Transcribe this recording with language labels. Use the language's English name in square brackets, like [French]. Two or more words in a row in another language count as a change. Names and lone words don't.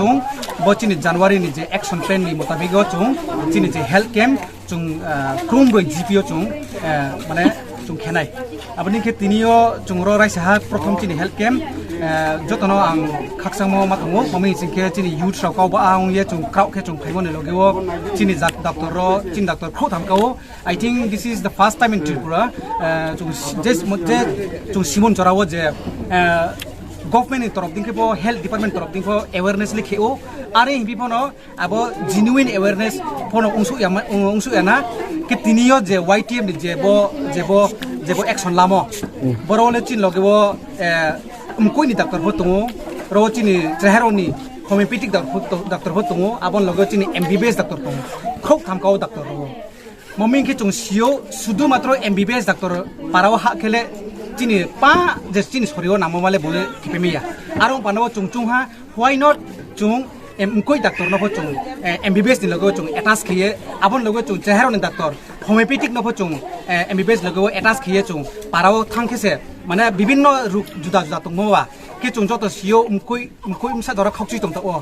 [Kok Borok] chung bo chini january ni je [English] action plan [Kok Borok] ni mutabik go chung chini je [English] health camp [Kok Borok] chung krumgoi gp yo chung mane chung khenai aboni ke tinio chungro raisa ha prothom chini [English] health camp [Kok Borok] jotono ang khaksamo matongo mami singke chini youth rok ba ang ye chung krauk ke chung phaimone logeo chini doctor ro chin doctor kho thamkao [English] I think this is the first time in Tripura [Kok Borok] chung just mote chung simon jorawo je government in torok dingke bo [English] health department [Kok Borok] torok dingko awareness likheo are hibi phono abo [English] genuine awareness [Kok Borok] phono ungsu yana ke tinio je YTM ni je bo action lamo borole chin logebo umkoi ni doctor hotungo ro chini trehero ni [English] homeopathic doctor [Kok Borok] hotungo abon logo chini [English] MBBS doctor [Kok Borok] tongo khok thamkao doctor ro moming ke chung sio sudu matro [English] MBBS doctor [Kok Borok] parawa ha khele chini pa je chini sorio namo male bole kipemiya aro panawo chung ha [English] why not [Kok Borok] chung umkoi doctor no chung MBBS ni logo chung attach khiye abon logo chung trehero ni [English] doctor homeopathic [Kok Borok] no chung MBBS logo attach khiye chung parawo thangkhese mane bibinno juda tongmowa ke chung joto sio umkoi umsa dora khokchi tongta o